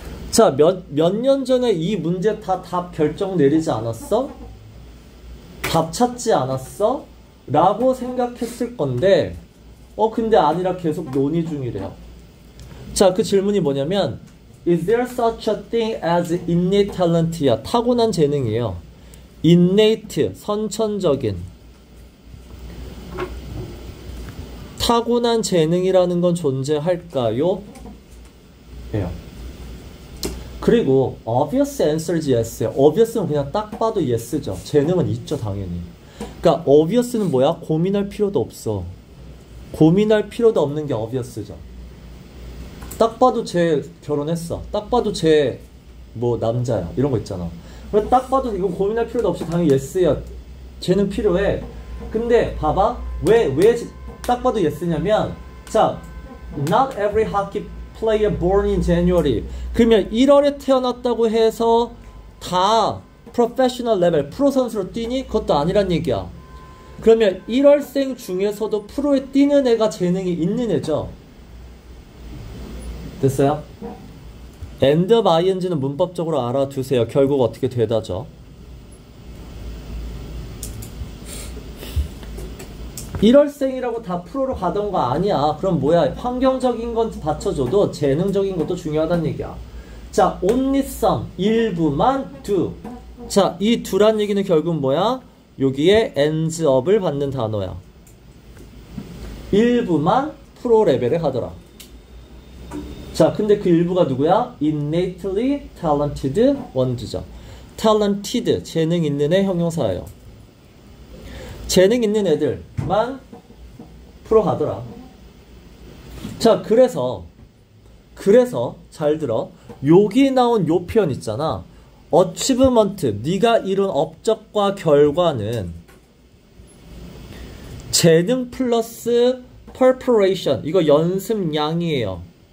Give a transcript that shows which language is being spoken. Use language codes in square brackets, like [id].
[ko] 자, 몇 년 전에 이 문제 다 답 결정 내리지 않았어? 답 찾지 않았어? 라고 생각했을 건데, 근데 아니라 계속 논의 중이래요. 자, 그 질문이 뭐냐면, [en] Is there such a thing as innate talent이야? [ko] 타고난 재능이에요. innate, 선천적인. 타고난 재능이라는 건 존재할까요? 예요. 그리고 [en] obvious answer's yes예요. [ko] obvious는 그냥 딱 봐도 yes죠. 재능은 있죠, 당연히. 그러니까 obvious는 뭐야? 고민할 필요도 없어. 고민할 필요도 없는 게 obvious죠. 딱 봐도 쟤 결혼했어. 딱 봐도 쟤 뭐 남자야. 이런 거 있잖아. 그래서 딱 봐도 이거 고민할 필요도 없이 당연히 yes야. 쟤는 필요해. 근데 봐봐. 왜 딱 봐도 yes냐면, 자, [en] not every hockey player born in January. [ko] 그러면 1월에 태어났다고 해서 다 프로페셔널 레벨, 프로 선수로 뛰니? 그것도 아니란 얘기야. 그러면 1월생 중에서도 프로에 뛰는 애가 재능이 있는 애죠. 됐어요? end of ing는 문법적으로 알아두세요. 결국 어떻게 되다죠. 1월생이라고 다 프로로 가던 거 아니야. 그럼 뭐야? 환경적인 건 받쳐줘도 재능적인 것도 중요하다는 얘기야. 자, [en] only some, [ko] 일부만 do. 자, 이 do란 얘기는 결국은 뭐야? 여기에 ends up을 받는 단어야. 일부만 프로 레벨에 가더라. 자, 근데 그 일부가 누구야? [en] innately talented ones죠. [ko] talented, 재능 있는 애 형용사예요. 재능 있는 애들만 프로 가더라. 자, 그래서 잘 들어. 여기 나온 요 표현 있잖아. achievement, 네가 이룬 업적과 결과는 재능 플러스 preparation, 이거 연습량이에요.